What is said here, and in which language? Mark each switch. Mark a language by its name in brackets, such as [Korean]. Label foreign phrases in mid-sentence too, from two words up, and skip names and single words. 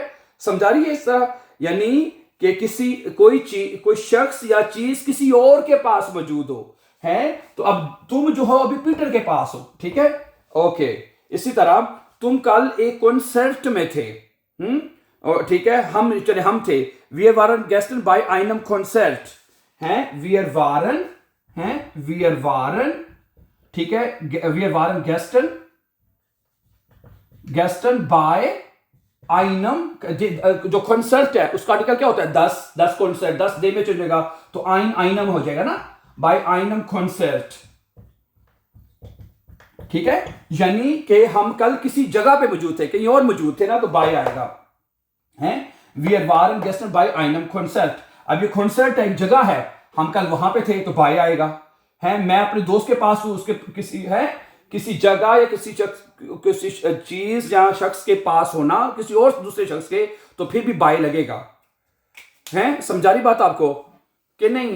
[Hindi] समझा रही है इस तरह, यानी कि किसी कोई शख्स या चीज किसी और के पास मौजूद हो, है, तो अब तुम जो हो अभी पीटर के पास हो, ठीक है, ओके। इसी तरह तुम कल एक कॉन्सर्ट में थे, ठीक है, हम थे, [German] wir waren gestern bei einem Konzert, हैं, wir waren, [Hindi] ठीक है, [German] wir waren gestern bei einem, [Hindi] जो कॉन्सर्ट है उसका आर्टिकल क्या होता है, 10 कॉन्सर्ट, 10 डे में चलेगा तो einem हो जाएगा ना, [German] bei einem Konzert, [Hindi] ठीक है, यानी कि हम कल किसी जगह पे मौजूद थे, कहीं और मौजूद थे ना, तो बाय आएगा, हैं, [German] wir waren gestern bei einem Konzert, [Hindi] अब ये Konzert एक जगह है, हम कल वहां पे थे, तो बाय आएगा, हैं, मैं अपने दोस्त के पास हूं, उसके किसी जगह या किसी चीज या शख्स के पास होना, किसी और दूसरे शख्स के, तो फिर भी बाय लगेगा, हैं, समझा रही बात आपको कि नहीं?